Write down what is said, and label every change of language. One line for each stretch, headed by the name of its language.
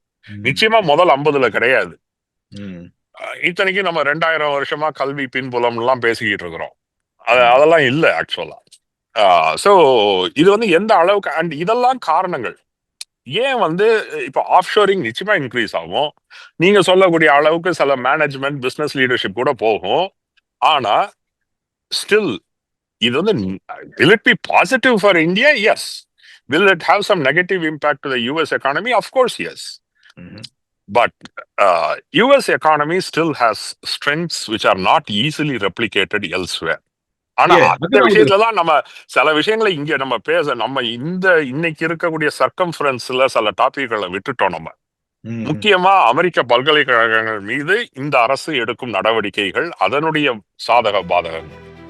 Tamil: நிச்சயமா முதல் 50ல கிடையாது. இத்தனைக்கும் நம்ம 2000 வருஷமா கல்வி பின்புலம் எல்லாம் பேசிக்கிட்டு இருக்கிறோம். அதெல்லாம் இல்லை ஆக்சுவலா. சோ இது வந்து எந்த அளவுக்கு, அண்ட் இதெல்லாம் காரணங்கள் ஏன் வந்து இப்போ ஆஃப்ஷோரிங் நிச்சயமா இன்க்ரீஸ் ஆகும். நீங்க சொல்லக்கூடிய அளவுக்கு சில மேனேஜ்மெண்ட் பிசினஸ் லீடர்ஷிப் கூட போகும். ஆனா ஸ்டில் இது வந்து
English: will it be positive for India? Yes. Will it have some negative impact to the US economy? Of course, yes. But US economy still has strengths which are not easily replicated elsewhere.
Tamil: ஆனா அந்த விஷயத்துலதான் நம்ம சில விஷயங்களை இங்க நம்ம இன்னைக்கு இருக்கக்கூடிய சர்க்கம்ஃபரன்ஸ்ல சில டாபிக்களை விட்டுட்டோம். நம்ம முக்கியமா அமெரிக்க பல்கலைக்கழகங்கள் மீது இந்த அரசு எடுக்கும் நடவடிக்கைகள், அதனுடைய சாதக பாதகங்கள்,